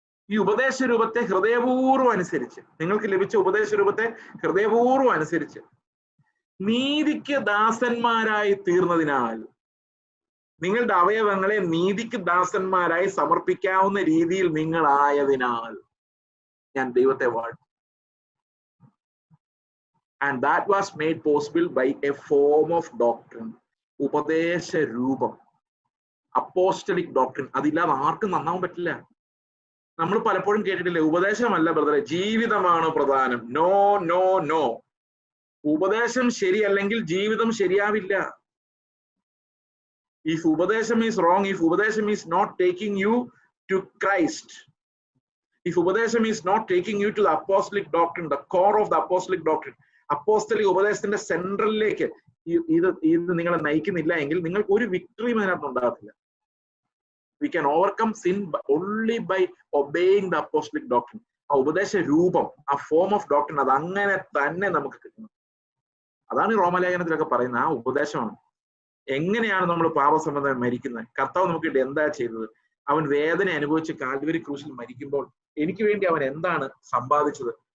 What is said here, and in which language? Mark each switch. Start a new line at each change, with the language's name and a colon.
Malayalam: ഈ ഉപദേശ രൂപത്തെ ഹൃദയപൂർവ്വം അനുസരിച്ച്, നിങ്ങൾക്ക് ലഭിച്ച ഉപദേശ രൂപത്തെ ഹൃദയപൂർവ്വം അനുസരിച്ച് നീതിക്ക് ദാസന്മാരായി തീർന്നതിനാൽ, നിങ്ങളുടെ അവയവങ്ങളെ നീതിക്ക് ദാസന്മാരായി സമർപ്പിക്കാവുന്ന രീതിയിൽ നിങ്ങളായതിനാൽ ഞാൻ ദൈവത്തെ വാഴ്ത്തും.
English: And that was made possible by a form of doctrine.
Malayalam: ഉപദേശ രൂപം, അപ്പോസ്റ്റലിക് ഡോക്ട്രിൻ. അതില്ലാതെ ആർക്കും നന്നാവാൻ പറ്റില്ല. നമ്മൾ പലപ്പോഴും കേട്ടിട്ടില്ലേ, ഉപദേശമല്ല ബ്രദറെ, ജീവിതമാണ് പ്രധാനം. No no no. ഉപദേശം ശരിയല്ലെങ്കിൽ ജീവിതം ശരിയാവില്ല.
English: If ഉപദേശം is wrong, if ഉപദേശം is not taking you to Christ, if ഉപദേശം is not taking you to the apostolic doctrine, the core of the apostolic doctrine,
Malayalam: അപ്പോസ്തലിക ഉപദേശത്തിന്റെ സെൻട്രലിലേക്ക് ഇത് നിങ്ങളെ നയിക്കുന്നില്ല എങ്കിൽ നിങ്ങൾക്ക് ഒരു വിക്ടറിയും അതിനകത്ത് ഉണ്ടാകത്തില്ല.
English: We can overcome sin only by obeying the apostolic doctrine.
Malayalam: ആ ഉപദേശ രൂപം, ആ ഫോം ഓഫ് ഡോക്ട്രിൻ, അത് അങ്ങനെ തന്നെ നമുക്ക് കിട്ടണം. അതാണ് ഈ റോമലേഖനത്തിലൊക്കെ പറയുന്നത്. ആ ഉപദേശമാണ്. എങ്ങനെയാണ് നമ്മൾ പാപസംബന്ധമായി മരിക്കുന്നത്? കർത്താവ് നമുക്ക് വേണ്ടി എന്താ ചെയ്തത്? അവൻ വേദന അനുഭവിച്ച് കാൽവരി ക്രൂശിൽ മരിക്കുമ്പോൾ എനിക്ക് വേണ്ടി അവൻ എന്താണ് സമ്പാദിച്ചത്?